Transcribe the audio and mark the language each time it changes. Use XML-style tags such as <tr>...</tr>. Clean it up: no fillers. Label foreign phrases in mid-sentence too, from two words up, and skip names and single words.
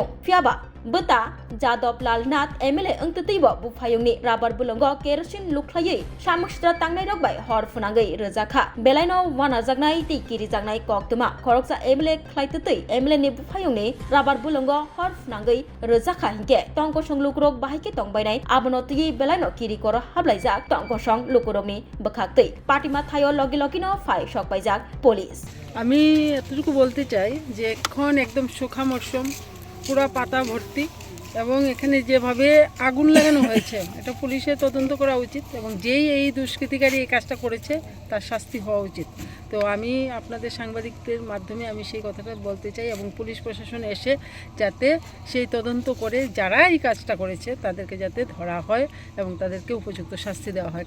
<trp>fiaba beta Jadab Lal Nath MLA angtatibo bufayong ni rabar bulongo kerosene lukhlai samustra tangnai rokbai hor funangai rojaka belaino wana jagnai ti kiri jagnai koktuma khoroksa MLA khlaitutui MLA ni bufayong ni rabar bulongo hor funangai rojaka hingke tongkosong lukrok bahaike tongbainai abonoti belaino kiri koro hablaijak tongkosong lukurokni bokhaktui patima thayo logi logino fai shokbaijak পুলিশ।</trp> <bn>আমি এতটুকু বলতে চাই যে এখন একদম শুখা মরশুম পুরো পাতা ভর্তি এবং এখানে যেভাবে আগুন লাগানো হয়েছে এটা পুলিশের তদন্ত করা উচিত এবং যেই এই দুষ্কৃতিকারী এই কাজটা করেছে তার শাস্তি হওয়া উচিত। তো আমি আপনাদের সাংবাদিকদের মাধ্যমে আমি সেই কথাটা বলতে চাই এবং পুলিশ প্রশাসন এসে যাতে সেই তদন্ত করে যারা এই কাজটা করেছে তাদেরকে যাতে ধরা হয় এবং তাদেরকে উপযুক্ত শাস্তি দেওয়া হয়।</bn>